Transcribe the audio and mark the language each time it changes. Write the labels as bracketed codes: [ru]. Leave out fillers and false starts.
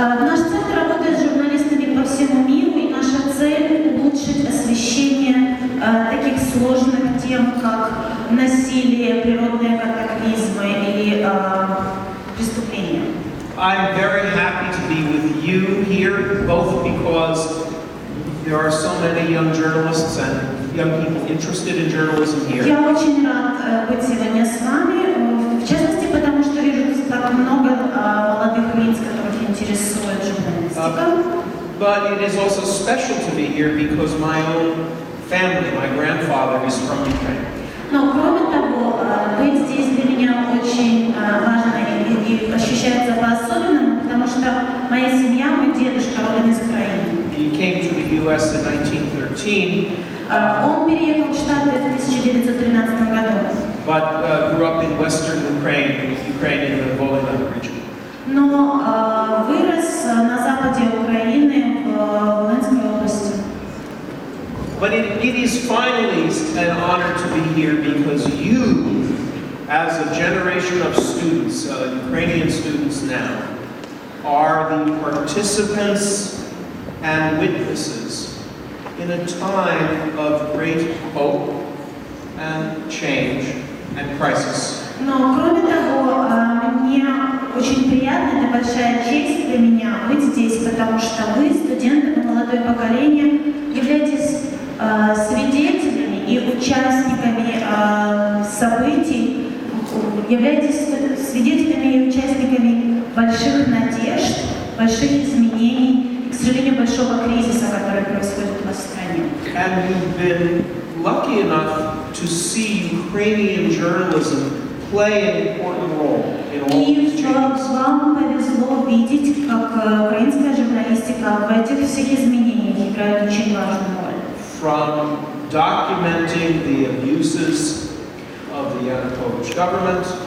[ru] Наш центр работает с журналистами по всему миру, и наша цель — улучшить освещение таких сложных тем, как насилие, природные катаклизмы или преступления. [en] I'm very happy to be with you here, both because there are so many young journalists and young people interested in journalism here. [ru] Я очень рад быть сегодня с вами, в частности, потому что вижу так много молодых лиц, которых интересует журналистика. [en] But it is also special to be here because my own family, my grandfather, is from Ukraine. [ru] Но кроме того, быть здесь для меня очень важно и ощущается по-особенному, потому что моя семья, мой дедушка родом из Украины. [en] He came to the U.S. in 1913. [ru] Он переехал в Штаты в 1913 году. [en] But grew up in western Ukraine in the Volga region. [ru] Но вырос на западе Украины, в Волынской области. [en] But it is finally an honor to be here because you, as a generation of students, Ukrainian students now, are the participants and witnesses in a time of great hope and change and crisis. [ru] Но кроме того, мне очень приятно, это большая честь для меня быть здесь, потому что вы, студенты, молодое поколение, являетесь свидетелями и участниками событий, являетесь свидетелями и участниками больших надежд, больших изменений и, к сожалению, большого кризиса, который происходит у вас в стране. [en] And you've been lucky enough to see Ukrainian journalism play an important role in all these changes. [ru] И вам повезло видеть, как украинская журналистика в этих всех изменениях играет очень важную роль. [en] From documenting the abuses of the Yanukovych government,